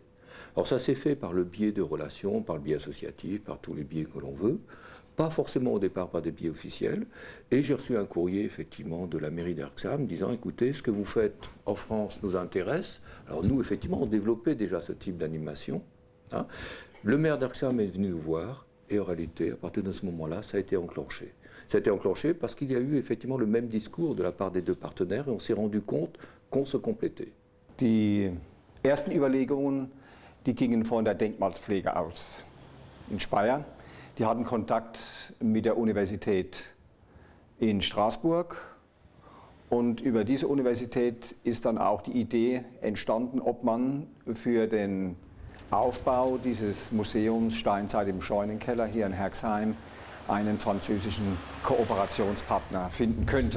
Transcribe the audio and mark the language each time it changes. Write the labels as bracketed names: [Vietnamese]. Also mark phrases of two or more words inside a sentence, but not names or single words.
[French] Alors ça s'est fait par le biais de relations, par le biais associatif, par tous les biais que l'on veut, pas forcément au départ par des biais officiels, et j'ai reçu un courrier effectivement de la mairie d'Herxheim disant écoutez, ce que vous faites en France nous intéresse. Alors nous effectivement on développait déjà ce type d'animation. Le maire d'Herxheim est venu nous voir et en réalité à partir de ce moment-là ça a été enclenché. Ça a été enclenché parce qu'il y a eu effectivement le même discours de la part des deux partenaires et on s'est rendu compte qu'on se complétait. [German] Die ersten Überlegungen, die gingen von der Denkmalspflege aus in Speyer. Die hatten Kontakt mit der Universität in Straßburg und über diese Universität ist dann auch die Idee entstanden, ob man für den Aufbau dieses Museums Steinzeit im Scheunenkeller hier in Herxheim einen französischen Kooperationspartner finden könnte.